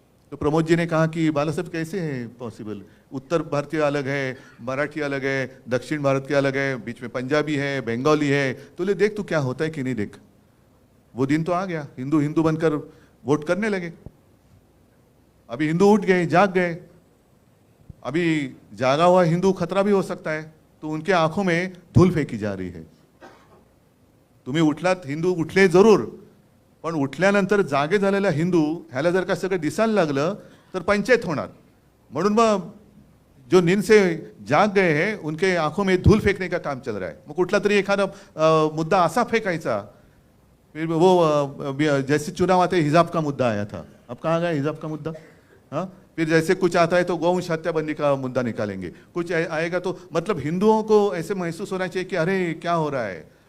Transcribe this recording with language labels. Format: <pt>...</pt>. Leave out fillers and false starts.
<hi>तो प्रमोद जी ने कहा कि बाला साहब कैसे है पॉसिबल, उत्तर भारतीय अलग है, मराठी अलग है, दक्षिण भारत के अलग है, बीच में पंजाबी है, बंगाली है, तो ले देख तू क्या होता है कि नहीं देख। वो दिन तो आ गया, हिंदू बनकर वोट करने लगे। अभी हिंदू उठ गए, जाग गए, अभी जागा हुआ हिंदू खतरा भी हो सकता है, तो उनके आंखों में धूल फेंकी जा रही है।</hi> <mr>तुम्ही उठलात, हिंदू उठले जरूर, पण उठल्यानंतर जागे झालेला हिंदू ह्याला जर का सगळं दिसायला लागलं तर पंचायत होणार। म्हणून मग</mr> <hi>जो नींद से जाग गए हैं उनके आंखों में धूल फेंकने का काम चल रहा है।</hi> <mr>मग कुठला तरी एखादा मुद्दा असा फेंकायचा,</mr> <hi>फिर वो जैसे चुनाव आते हिजाब का मुद्दा आया था, अब कहाँ गया हिजाब का मुद्दा, हाँ, फिर जैसे कुछ आता है तो गौवंश हत्याबंदी का मुद्दा निकालेंगे, कुछ आएगा तो मतलब हिंदुओं को ऐसे महसूस होना चाहिए कि अरे क्या हो रहा है।</hi>